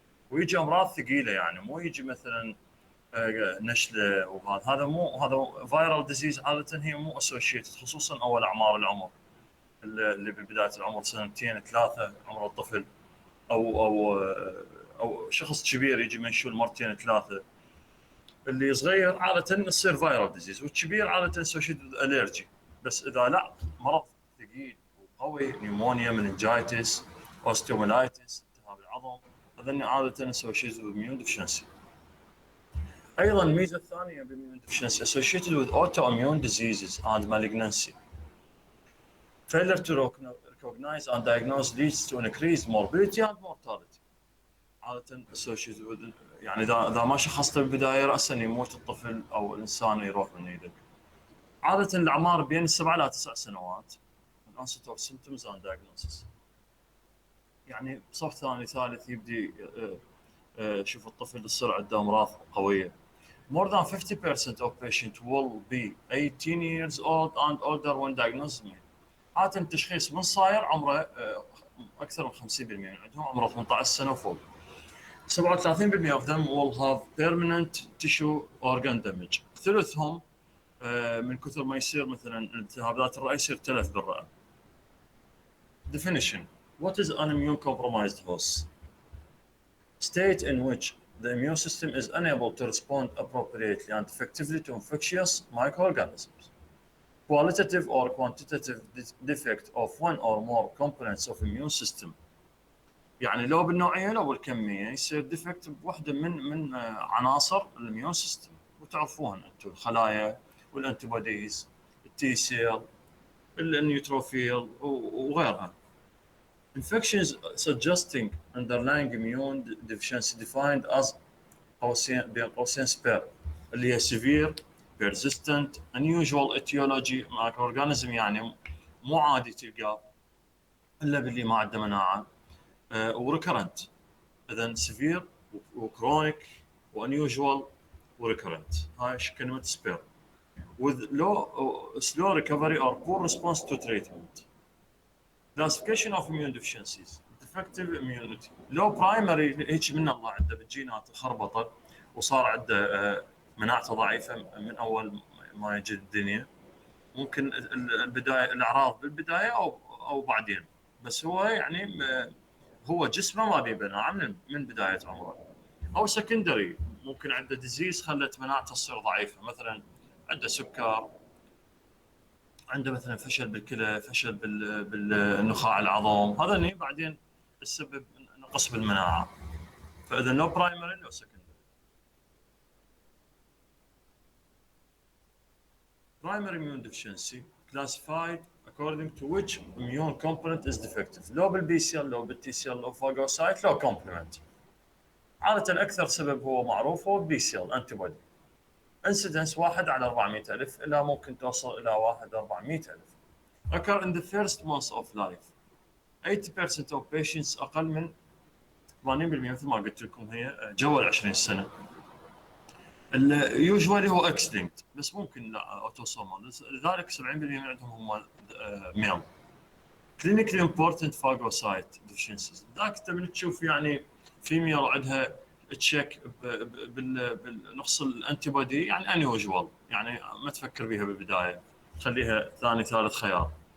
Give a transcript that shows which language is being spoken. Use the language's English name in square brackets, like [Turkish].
[Arabic] ويجي امراض ثقيله يعني مو يجي مثلا نشله وهذا، هذا فايرال ديزيز عاده هي مو اسوشيتد خصوصا اول اعمار العمر اللي ببدايه العمر 2-3 عمر الطفل او شخص كبير يجي منشول 2-3. اللي صغير عاده يصير فايرال ديزيز، والكبير عاده اسوشيتد الرجي. بس اذا لا مرض ثقيل وقوي نيمونيا مننجايتس اوستيوميلايتس التهاب العظم، هذا عاده اسوشيتد باميون ديفشنسي. ايضا الميزه الثانيه [English] بالاميون deficiency associated with autoimmune diseases and malignancy. Failure to recognize and diagnose leads to increased morbidity and mortality. [Arabic] عادة [English] associated with [Arabic] يعني اذا ما شخصته بالبدايه راسا يموت الطفل او الانسان يروح من ايدك. عاده الاعمار بين 7 إلى 9 سنوات من [English] onset of symptoms and diagnosis. [Arabic] يعني صف ثاني ثالث يبدي شوف الطفل يصير عنده امراض قويه. [English] More than 50% of patients will be 18 years old and older when diagnosed. [Arabic] عادة التشخيص من صاير عمره اكثر من 50% عندهم عمره 18 سنه وفوق. [English] 37% of them will have permanent tissue organ damage. [Arabic] ثلثهم من كثر ما يصير مثلا التهابات الرئه يصير تلف بالرئه. [English] Definition: What is an immune compromised host? State in which the immune system is unable to respond appropriately and effectively to infectious microorganisms. Qualitative or quantitative defect of one or more components of immune system. [Arabic] يعني لو بالنوعيه لو بالكميه يصير ديفكت بوحده من عناصر الاميون سيستم، وتعرفوها انتم الخلايا والانتي بوديز، التي سيل، النيوتروفيل وغيرها. [English] Infections suggesting underlying immune deficiency defined as [Arabic] بين قوسين [English] SPER [Arabic] اللي هي [English] severe persistent unusual etiology microorganism، [Arabic] يعني مو عادي تلقاه الا باللي ما عنده مناعه وريكرنت. اذا سيفير وكرونيك وانيوجوال وريكرنت، هاي كلمه سبير. [English] with low slow recovery or poor response to treatment. Classification of immune deficiencies: defective immunity. low primary [Arabic] هيك من الله عنده بالجينات خربطت وصار عنده مناعته ضعيفه من اول ما يجي الدنيا. ممكن البدايه الاعراض بالبدايه او بعدين، بس هو يعني هو جسمه ما بيبنى من بدايه عمره. او سكندري، ممكن عنده ديزيز خلت مناعته تصير ضعيفه، مثلا عنده سكر، عنده مثلا فشل بالكلى، فشل بالنخاع العظام، هذا اللي بعدين تسبب نقص بالمناعه. فاذا نو برايمري نو سكندري. [English] Primary immune deficiency classified according to which immune component is defective. [Arabic] لو بالبي سي ال، لو بالتي سي ال، لو فاجوسايت، لو كومبلمنت. عادة أكثر سبب هو معروف هو البي سي ال انتي بودي. انسيدنس 1 على 400,000 إلى ممكن توصل إلى 1 400,000. [English] occur in the first months of life. 80% of patients [Arabic] أقل من 80% مثل ما قلت لكم هي جوا ال 20 سنة. يوجوالي هو اكسلينكت، بس ممكن لا اوتوسومال، لذلك 70% عندهم هم ميل. كلينيكلي امبورتنت فاجوسايت ديفشنسيز، ذاك تبي تشوف يعني فيميل عندها تشيك بالنقص الانتي بودي، يعني انيوجوال، يعني ما تفكر بها بالبدايه، خليها ثاني ثالث خيار.